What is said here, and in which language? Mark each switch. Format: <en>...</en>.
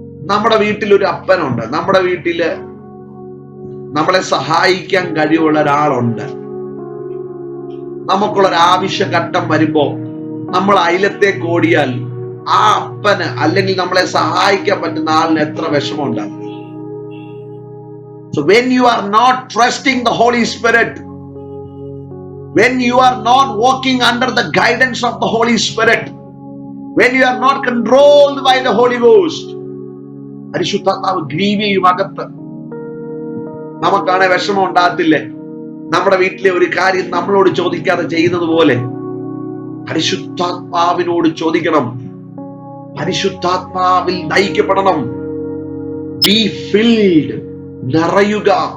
<ml>നമ്മുടെ വീട്ടിൽ ഒരു അപ്പനുണ്ട്, നമ്മുടെ വീട്ടില് നമ്മളെ സഹായിക്കാൻ കഴിവുള്ള ഒരാളുണ്ട്. നമുക്കുള്ളൊരാവശ്യഘട്ടം വരുമ്പോ നമ്മൾ അയലത്തേക്ക് ഓടിയാൽ ആ അപ്പന് അല്ലെങ്കിൽ നമ്മളെ സഹായിക്കാൻ പറ്റുന്ന ആളിന് എത്ര വിഷമം ഉണ്ടാകും.</ml> <en>So when you are not trusting the Holy Spirit, when you are not walking under the guidance of the Holy Spirit, when you are not controlled by the Holy Ghost,</en> <ml>പരിശുദ്ധാത്മാവ് ഗ്രീവ് ചെയ്യും അകത്ത്. നമുക്കാണെ വിഷമം ഉണ്ടാകത്തില്ലേ? നമ്മുടെ വീട്ടിലെ ഒരു കാര്യം നമ്മളോട് ചോദിക്കാതെ ചെയ്യുന്നത് പോലെ പരിശുദ്ധാത്മാവിനോട് ചോദിക്കണം. പരിശുദ്ധാത്മാവിൽ നയിക്കപ്പെടണം.</ml> <en>Be filled.</en> <ml>നിറയുക.</ml>